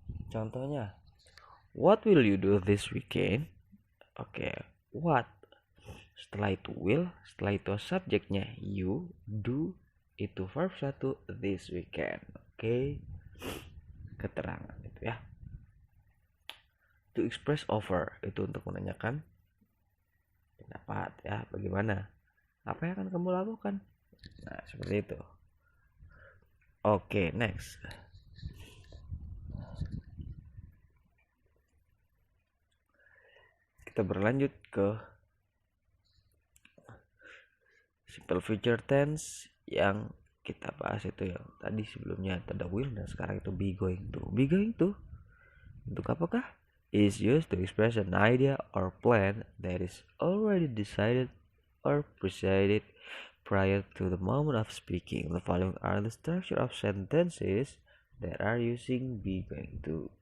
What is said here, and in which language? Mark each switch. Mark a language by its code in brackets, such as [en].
[en] Contohnya, what will you do this weekend? [id] Oke, what. Setelah itu will, setelah itu subjeknya you, do, itu verb 1 [en] this weekend. [id] Oke. Keterangan itu ya. [en] To express offer [id] itu untuk menanyakan pendapat ya, bagaimana, apa yang akan kamu lakukan. Nah, seperti itu. Oke, next. Kita berlanjut ke simple future tense yang kita bahas itu yang tadi sebelumnya ada will dan sekarang itu be going to. Be going to untuk apakah? [en] Is used to express an idea or plan that is already decided or presented prior to the moment of speaking. The following are the structure of sentences that are using be going to.